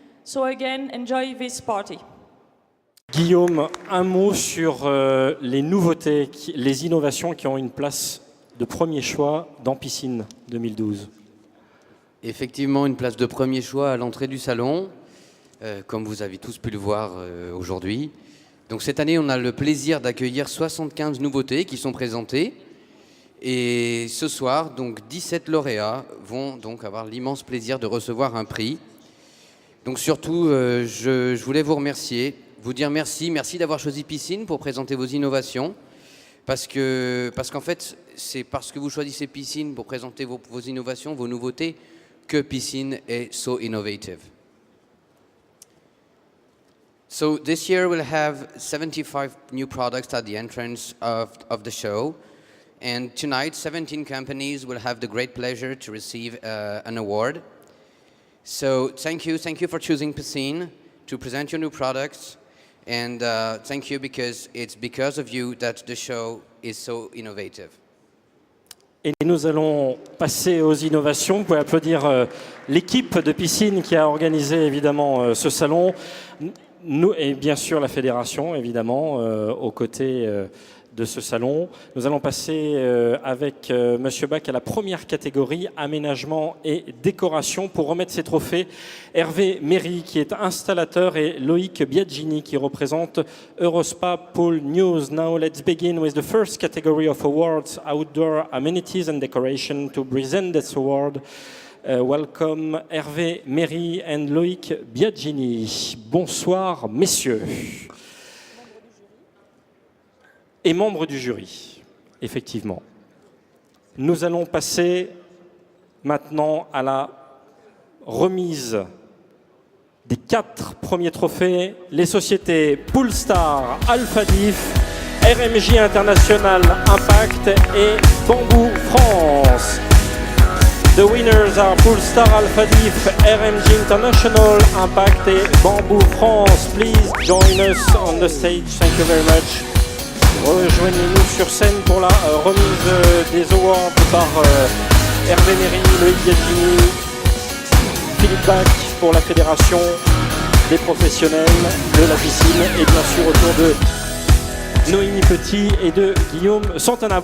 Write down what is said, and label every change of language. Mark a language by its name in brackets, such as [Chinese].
[English] So again, enjoy this party. [French] Guillaume, un mot sur les nouveautés, les innovations qui ont une place de premier choix dans Piscine 2012. Effectivement, une place de premier choix à l'entrée du salon, comme vous avez tous pu le voir aujourd'hui. Donc cette année, on a le plaisir d'accueillir 75 nouveautés qui sont présentées. Et ce soir, donc 17 lauréats vont donc avoir l'immense plaisir de recevoir un prix. Donc surtout, je voulais vous remercier, vous dire merci d'avoir choisi Piscine pour présenter vos innovations. Parce qu'en fait, c'est parce que vous choisissez Piscine pour présenter vos innovations, vos nouveautés, que Piscine est [English] so innovative. So this year we'll have 75 new products at the entrance of the show. And tonight, 17 companies will have the great pleasure to receive an award. So thank you for choosing Piscine to present your new products. And thank you because it's because of you that the show is so innovative. [French] Et nous allons passer aux innovations. Vous pouvez applaudir l'équipe de Piscine qui a organisé évidemment ce salon. Nous, et bien sûr la fédération, évidemment, aux côtés de ce salon. Nous allons passer avec Monsieur Bach à la première catégorie, aménagement et décoration, pour remettre ces trophées. Hervé Méry, qui est installateur, et Loïc Biagini, qui représente Eurospa Pool News. [English] Now let's begin with the first category of awards, outdoor amenities and decoration. To present this award, welcome Hervé Méry and Loïc Biagini. [French] Bonsoir, messieurs. Et membres du jury, effectivement. Nous allons passer maintenant à la remise des 4 premiers trophées. Les sociétés Poolstar, Alphadif, RMJ International Impact et Bamboo France. [English] The winners are Poolstar, Alphadif, RMJ International Impact et Bamboo France. Please join us on the stage. Thank you very much. [French] Rejoignez-nous sur scène pour la remise des awards par Hervé Méry, Loïc Biagini, Philippe Bach pour la Fédération des professionnels de la piscine et bien sûr autour de Noémie Petit et de Guillaume Santana.